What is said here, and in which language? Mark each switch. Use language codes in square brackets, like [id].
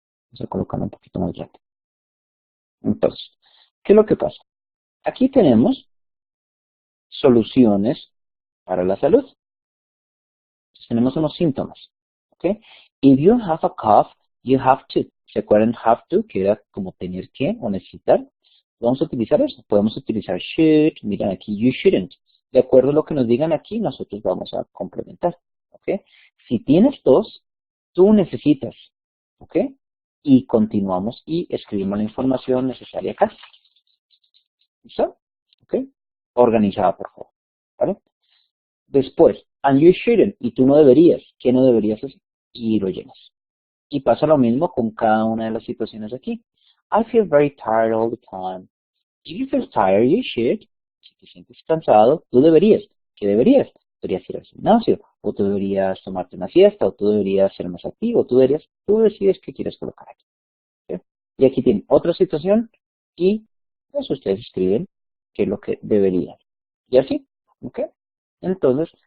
[es] Vamos a colocarlo un poquito más grande. Entonces, ¿qué es lo que pasa? Aquí tenemos soluciones para la salud. Tenemos unos síntomas. ¿Ok? [en] If you have a cough, you have to. [es] ¿Se acuerdan have to? Que era como tener que o necesitar. Vamos a utilizar eso. Podemos utilizar should. Miren aquí, [en] you shouldn't. [es] De acuerdo a lo que nos digan aquí, nosotros vamos a complementar. ¿Ok? Si tienes tos, tú necesitas. ¿Ok? Y continuamos y escribimos la información necesaria acá. ¿Listo? ¿Ok? Organizada, por favor. ¿Vale? Después, [en] and you shouldn't, [es] y tú no deberías. ¿Qué no deberías hacer? Y lo llenas. Y pasa lo mismo con cada una de las situaciones aquí. [en] I feel very tired all the time. If you feel tired, you should. [es] Si te sientes cansado, tú deberías. ¿Qué deberías? Deberías ir al gimnasio, o tú deberías tomarte una siesta, o tú deberías ser más activo, tú decides qué quieres colocar aquí. ¿Ok? Y aquí tienen otra situación, y pues ustedes escriben qué es lo que deberían. Y así, ¿ok? Entonces,